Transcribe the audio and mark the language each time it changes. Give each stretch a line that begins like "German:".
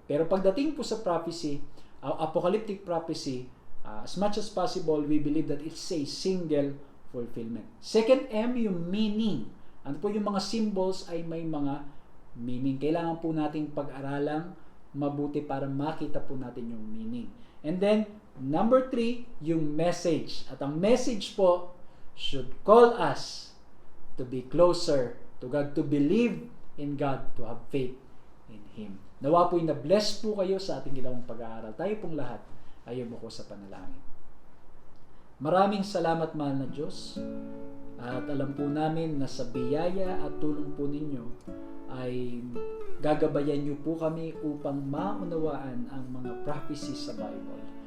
Filipino: Pero pagdating po sa
English: prophecy, apocalyptic prophecy, as much as possible, we believe that it's a single fulfillment.
Filipino: Second M, yung meaning. Ano po yung mga symbols ay may mga meaning. Kailangan po nating pag-aralang mabuti para makita po natin yung meaning.
English: And then, number 3, yung message.
Filipino: At ang message po
English: should call us to be closer to God, to believe in God, to have faith in Him.
Filipino: Nawa po'y na-bless po kayo sa ating ginawang pag-aaral. Tayo pong lahat ay yumuko sa panalangin. Maraming salamat, mahal na Diyos. At alam po namin na sa biyaya at tulong po ninyo ay gagabayan niyo po kami upang maunawaan ang mga prophecies sa Bible.